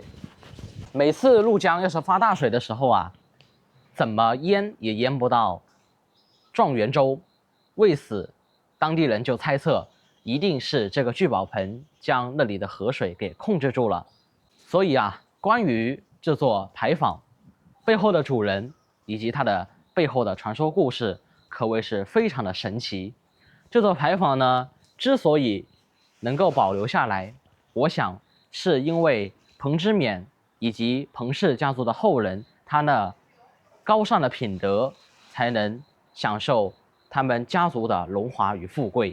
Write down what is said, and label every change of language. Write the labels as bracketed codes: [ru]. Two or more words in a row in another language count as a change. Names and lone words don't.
[zh] 每次鷺江要是發大水的時候啊，怎麼淹也淹不到狀元洲。為此，當地人就猜測，一定是這個聚寶盆將那裡的河水給控制住了。所以啊，關於這座牌坊背後的主人以及它的背後的傳說故事， 可謂是非常的神奇。這座牌坊呢，之所以能夠保留下來，我想是因為彭知勉以及彭氏家族的後人，他那高尚的品德，才能享受他們家族的榮華與富貴。